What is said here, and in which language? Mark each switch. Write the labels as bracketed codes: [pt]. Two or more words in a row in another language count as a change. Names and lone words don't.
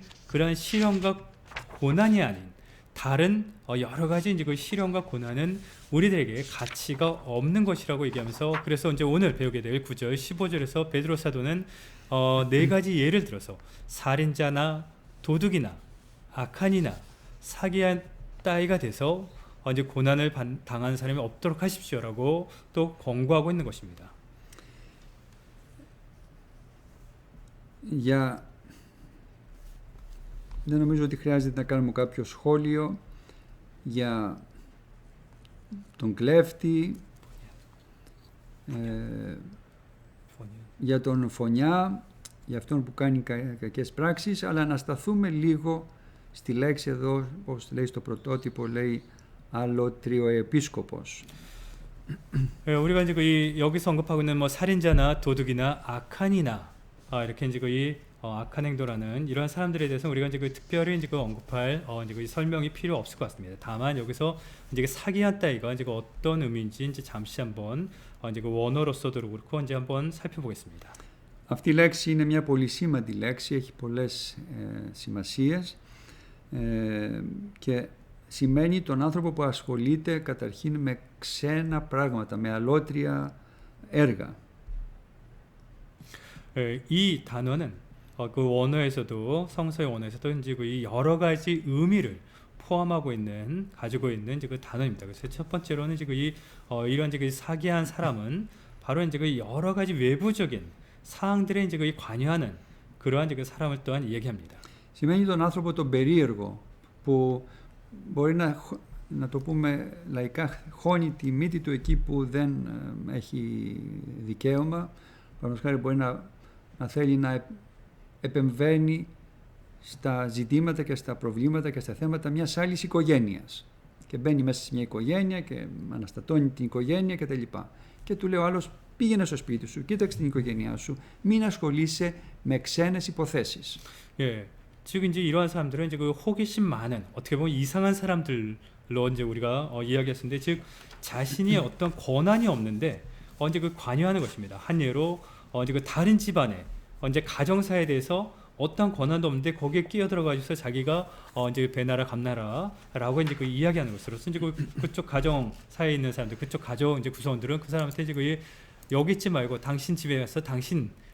[ko] 그런 시련과 고난이 아닌 다른 여러 가지 이제 그 시련과 고난은 우리들에게 가치가 없는 것이라고 얘기하면서 그래서 이제 오늘 배우게 될 9절 15절에서 베드로 사도는 네 가지 예를 들어서 살인자나 도둑이나 악한이나 사기한 따위가 돼서 이제 고난을 당하는 사람이 없도록 하십시오라고 또 권고하고 있는 것입니다. [el] Δεν νομίζω ότι χρειάζεται να κάνουμε κάποιο σχόλιο για τον κλέφτη, για τον φωνιά, για αυτόν που κάνει κακές πράξεις, αλλά να σταθούμε λίγο στη λέξη εδώ, όπως λέει στο πρωτότυπο, λέει αλωτριοεπίσκοπος. [ko] 우리가 이제 여기서 언급하고 있는 뭐 살인자나 도둑이나 악한이나 이렇게 이제 악한 행동하는 이러한 사람들에 대해서 우리가 이제 특별히 이제 언급할 이제 설명이 필요 없을 것 같습니다. 다만 여기서 이제 사기한 따위가 이제 어떤 의미인지 이제 잠시 한번 이제 원어로서도 그렇고 이제 한번 살펴보겠습니다. [el] Αυτή η λέξη είναι μια πολύ σήμαντη λέξη, έχει πολλές σημασίες και σημαίνει τον άνθρωπο που ασχολείται καταρχήν με ξένα πράγματα, με αλότρια έργα. [ko] 이 단어는 그 원어에서도 성서의 원어에서도 이제 그 여러 가지 의미를 포함하고 있는 가지고 있는 이제 그 단어입니다. 그래서 첫 번째로는 이제 이런 이제 그 사기한 사람은 바로 이제 그 여러 가지 외부적인 사항들에 이제 그 관여하는 그러한 이제 그 사람을 또한 얘기합니다. [el] Σημαίνει τον άνθρωπο τον περίεργο που μπορεί να το πούμε λαϊκά, χώνει τη μύτη του εκεί που δεν έχει δικαίωμα. Παραδείγματος χάρη μπορεί να θέλει να επεμβαίνει στα ζητήματα και στα προβλήματα και στα θέματα μιας άλλης οικογένειας. Και μπαίνει μέσα σε μια οικογένεια και αναστατώνει την οικογένεια κτλ. Και του λέει ο άλλος, πήγαινε στο σπίτι σου, κοίταξε την οικογένειά σου, μην ασχολείσαι με ξένες υποθέσεις. [ko] 예, 즉 이제 이러한 사람들은 이제 그 호기심 많은 어떻게 보면 이상한 사람들로 이제 우리가 이야기했는데, 즉 자신이 어떤 권한이 없는데 이제 그 관여하는 것입니다. 한 예로 이제 그 다른 집안에 이제 가정사에 대해서 어떤 권한도 없는데 거기에 끼어들어가지고 자기가 이제 배나라 감나라라고 이제 그 이야기하는 것으로서 이제 그쪽 가정사에 있는 사람들, 그쪽 가정 이제 구성원들은 그 사람한테 이제 그 여기 있지 말고 당신 집에 가서 당신